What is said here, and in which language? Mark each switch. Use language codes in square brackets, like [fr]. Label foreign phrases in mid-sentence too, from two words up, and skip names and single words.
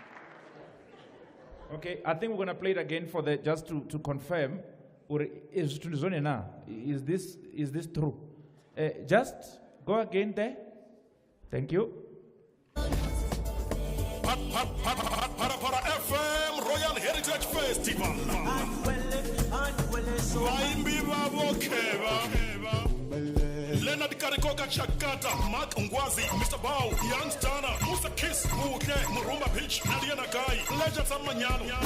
[en] Okay, I think we're going to play it again for the just to confirm. Is this true? Just go again there. Thank you. Para FM Royal Heritage Festival. Leonard Karikoka Chakata, Mark Ngwazi, Mr. Bao, Young Stana, Musa Kiss, Uke, Murumba Beach, Nadia Nakai, Legends of Manyano.